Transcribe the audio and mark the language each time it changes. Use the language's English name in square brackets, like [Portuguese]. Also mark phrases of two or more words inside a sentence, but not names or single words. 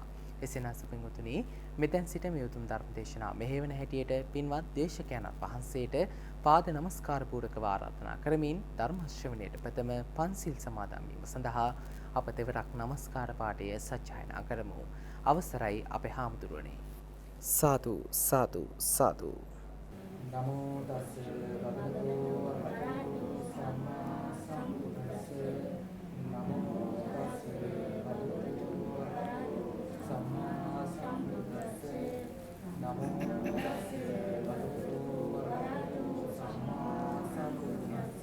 [Sinhala] එසේනම් සුපින්වතුනි මෙතෙන් සිට මේ උතුම් ධර්ම දේශනාව මෙහෙවන හැටියට පින්වත් දේශකයන්න් වහන්සේට පාද නමස්කාර පූර්වක ආරාධනා කරමින් ධර්ම ශ්‍රවණයට ප්‍රථම පන්සිල් සමාදන් වීම සඳහා අප තෙවරක් නමස්කාර පාඨය සජ්ජායනා කරමු. අවසරයි අපේ හාමුදුරුවනේ. සාදු සාදු සාදු. [Pali] නමෝ තස්ස භගවතු වරහතු සම්මා සම්බුද්දස්ස නමෝ තස්ස භගවතු වරහතු සම්මා සම්බුද්දස්ස නමෝ තස්ස භගවතු වරහතු සම්මා සම්බුද්දස්ස